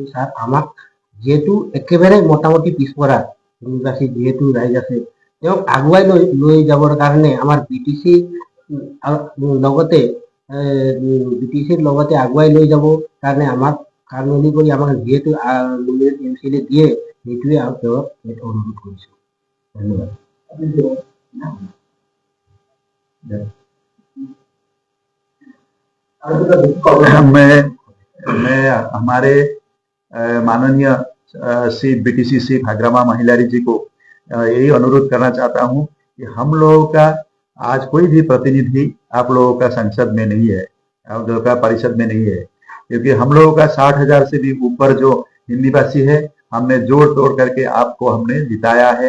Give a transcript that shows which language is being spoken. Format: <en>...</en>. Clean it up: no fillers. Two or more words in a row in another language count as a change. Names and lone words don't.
<as>ছাৰ, আমাক যিহেতু একেবাৰে মোটামুটি পিছপৰা হিন্দীভাষী যিহেতু ৰাইজ আছে, তেওঁক আগুৱাই লৈ যাবৰ কাৰণে আমাৰ BTC লগতে BTCৰ লগতে আগুৱাই লৈ যাব কাৰণে আমাক কাৰ্যকৰী কৰি আমাক যিহেতু এমচিলে দিয়ে, সেইটোৱে তেওঁক অনুৰোধ কৰিছোঁ। ধন্যবাদ।</as> <hi>मैं हमारे माननीय श्री BTC श्री हाग्रामा महिलारी जी को यही अनुरोध करना चाहता हूं कि हम लोगों का आज कोई भी प्रतिनिधि आप लोगों का संसद में नहीं है, आप लोगों का परिषद में नहीं है, क्योंकि हम लोगों का 60,000 से भी ऊपर जो हिंदीभाषी है, हमने जोड़ तोड़ करके आपको हमने जिताया है।</hi>